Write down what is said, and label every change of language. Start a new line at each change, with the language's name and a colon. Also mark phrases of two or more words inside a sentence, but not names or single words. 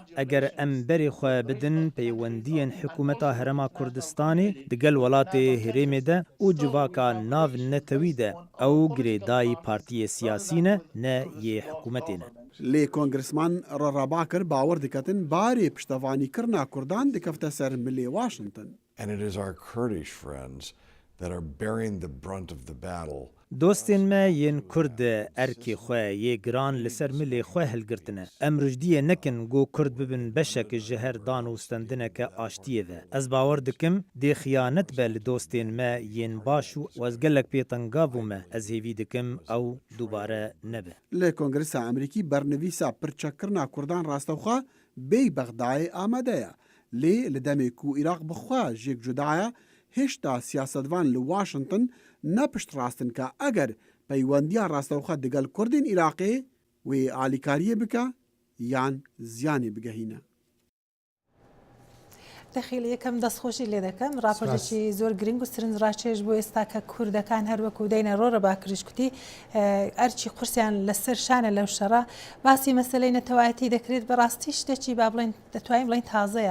Kurdish: Eger em berê xwe bidin peywendiyên hikûmeta Herêma Kurdistanê digel welatê Herêmê de û civaka navnetewî de ew girêdayî partiyê siyasî ne, ne yê hikûmetê ne. Lê Kongresman Rora Bakir bawer diketin barê piştevanîkirina Kurdan dikefte ser milê Washington.
English: And it is our Kurdish friends that are bearing the brunt of the battle.
Kurdish: Dostên me yên Kurd erkê xwe yê giran li ser milê xwe hilgirtine. Em rijdiyê nekin got Kurd bibin beşek ji her dan û stendineke aştiyê ve. Ez bawer dikim dê xiyanet be li dostên me yên baş û ez gelek pêtengav bûme. Ez hêvî dikim ew dubare nebe. Lê Kongresa Emerîkî bernivîsa pirçekkirina Kurdan rastexwe bê Bexdayê amade ye. Lê li demê ku Iraq bixwe jêk cudaya hêşta siyasetvan li Washington nepiştrastin ka eger peywendiya rastexwe digel Kurdên Iraqê wê alîkariyê bike yan ziyanê bigehîne.
Central Kurdish: دەخیل یەکەم دەستخۆشی لێ دەکەم راپۆرتێکی زۆر گرنگ و سرنج ڕاکێش بۆ ئێستا کە کوردەکان هەروەکو دەینە ڕۆرە باکریش کوتی ئەرچی قورسیان لەسەر شانە لەو شەڕە باسی مەسلەی نەتەوایەتی دەکرێت بەڕاستی شتێکی با بڵێن دەتوانین بڵێن تازەیە.